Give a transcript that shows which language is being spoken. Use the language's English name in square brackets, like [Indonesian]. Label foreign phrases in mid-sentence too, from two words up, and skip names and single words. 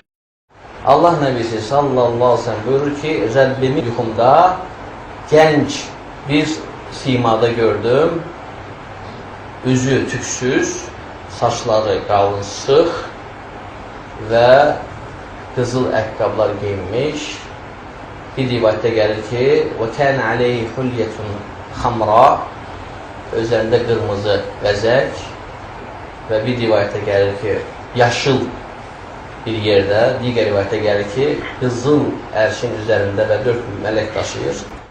[Azerbaijani] Allah Nəbisi [Arabic] صلى الله عليه وسلم [Azerbaijani] buyurur ki, Rəbbimi yuxumda gənc bir simada gördüm. Üzü tüksüz, saçları qalın sıx və qızıl əqqablar geyinmiş. Bir rivayətdə gəlir ki, [Arabic] وَكَانَ عَلَيْهِ حُلْيَةٌ خَمْرَى [Azerbaijani] Özlərində qırmızı bəzək və bir rivayətdə gəlir ki, yaşıl bir yerdə, digər rivayətdə gəlir ki, qızıl ərşin üzərində və 4 mələk daşıyır.